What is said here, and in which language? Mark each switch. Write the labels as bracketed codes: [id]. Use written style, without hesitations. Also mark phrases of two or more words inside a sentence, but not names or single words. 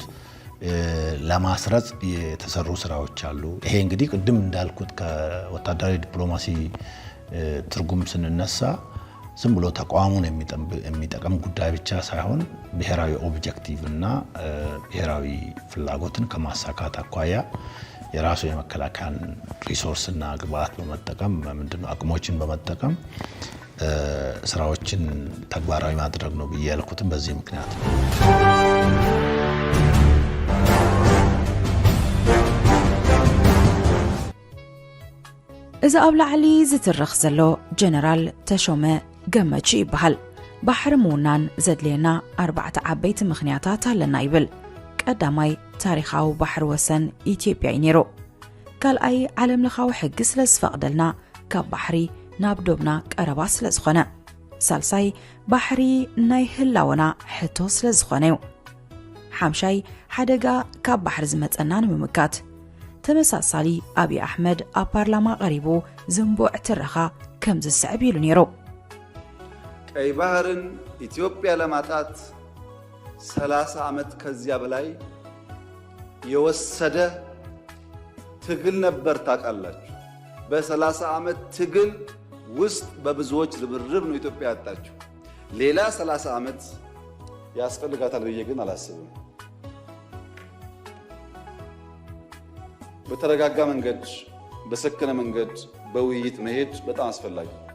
[am] ለማስረጽ የተሰሩ ስራዎች አሉ። ይሄ እንግዲህ ቅድም እንዳልኩት ከወታደራዊ ዲፕሎማሲ ትርጉም ስንነሳ ዝም ብሎ ተቋሙን የሚጠቅም ጉዳይ ብቻ ሳይሆን ብሔራዊ ኦብጀክቲቭ እና ብሔራዊ ፍላጎትን ከማሳካት አኳያ የራሱ የመከላከያን ሪሶርስና ግብዓት በመጠቀም ምንድነው አቅሞችን በመጠቀም ስራዎችን ተግባራዊ ማድረግ ነው ብዬ ያልኩትም በዚህ ምክንያት ነው። [ti] እዛ ኣብ ላዕሊ ዝትርኽ ዘሎ ጀነራል ተሾመ ገመቹ ይበሃል። ባሕሪ ምውናን ዘድልየና 4 ዓበይቲ ምኽንያታት ኣለና ይብል። ቀዳማይ ታሪኻዊ ባሕሪ ወሰን ኢትዮጵያ እዩ ነይሩ። ካልኣይ ዓለም ለኻዊ ሕጊ ስለ ዝፈቕደልና ካብ ባሕሪ ናብ ዶብና ቀረባ ስለ ዝኾነ። ሳልሳይ ባሕሪ ናይ ህላወና ሕቶ ስለ ዝኾነ እዩ። ሓምሻይ ሓደጋ ካብ ባሕሪ ዝመፀና ንምምካት። ተመሳሳሊ አብይ አሕመድ ኣብ ፓርላማ ቀሪቡ ዝንቡዕ ትረኻ ከም ዝስዕብ ኢሉ ነይሩ። [am] ቀይ ባህርን ኢትዮጵያ ለማጣት 30 ዓመት ከዚያ በላይ የወሰደ ትግል ነበር። ታውቃላችሁ። በ30 ዓመት ትግል ውስጥ በብዙዎች ርብርብ ነው ኢትዮጵያ ያጣችው። ሌላ 30 ዓመት ያስፈልጋታል ብዬ ግን አላስብም። በተረጋጋ መንገድ፣ በሰከነ መንገድ፣ በውይይት መሄድ በጣም አስፈላጊ።